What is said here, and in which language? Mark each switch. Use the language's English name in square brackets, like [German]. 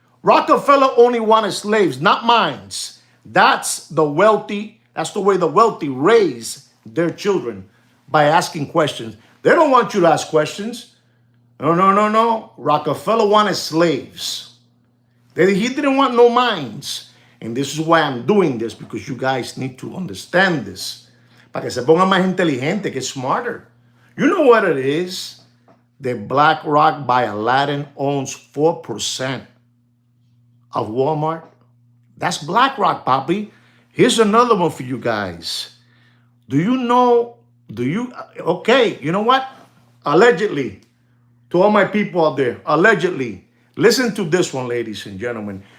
[English] Rockefeller only wanted slaves, not mines. That's the way the wealthy raise their children, by asking questions. They don't want you to ask questions. No. Rockefeller wanted slaves. He didn't want no mines. And this is why I'm doing this, because you guys need to understand this. [Spanish] Para que se pongan más inteligente, [English] get smarter. You know what it is? The BlackRock by Aladdin owns 4% of Walmart. That's BlackRock, papi. Here's another one for you guys. Okay, you know what? Allegedly, to all my people out there, allegedly, listen to this one, ladies and gentlemen.